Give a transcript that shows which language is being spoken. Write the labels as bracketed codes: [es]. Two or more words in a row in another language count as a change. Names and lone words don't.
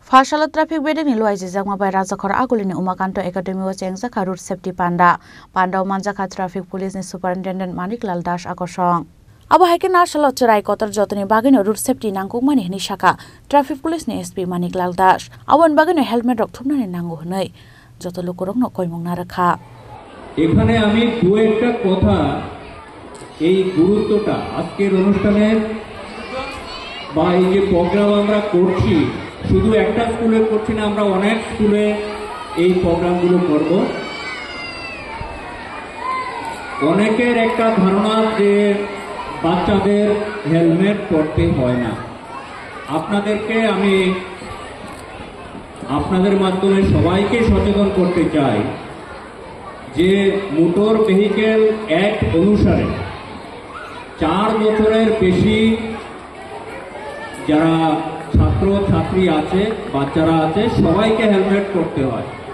[trp] Fashala traffic bedeng ni luai jejak mabai Rajakhor Agulini Umakanto Academy o chengjaka [en] road safety [trp] panda manjaka [en] traffic police [trp] ni superintendent Maniklal Das akosong. Abo haike narsalo cherai kotor jotoni bagino [en] road safety [trp] nangkukmani hini saka [en] traffic police [trp] ni SP Maniklal Das abon bagino helmet rok thumnani nangu hnoi joto lokorokno koimong na rakha [bn] এখানে আমি দু একটা কথা এই গুরুত্বটা আজকের অনুষ্ঠানের বা এই যে প্রোগ্রাম আমরা করছি শুধু একটা স্কুলে করছি না আমরা অনেক স্কুলে এই প্রোগ্রামগুলো করব অনেকের একটা ধারণা যে বাচ্চাদের হেলমেট পরতে হয় না আপনাদেরকে আমি আপনাদের মাধ্যমে সবাইকে সচেতন করতে চাই যে মোটর ভেহিকেল অ্যাক্ট অনুসারে 4 বছরের বেশি যারা ছাত্র ছাত্রী আছে বাচ্চারা আছে সবাইকে হেলমেট পরতে হয়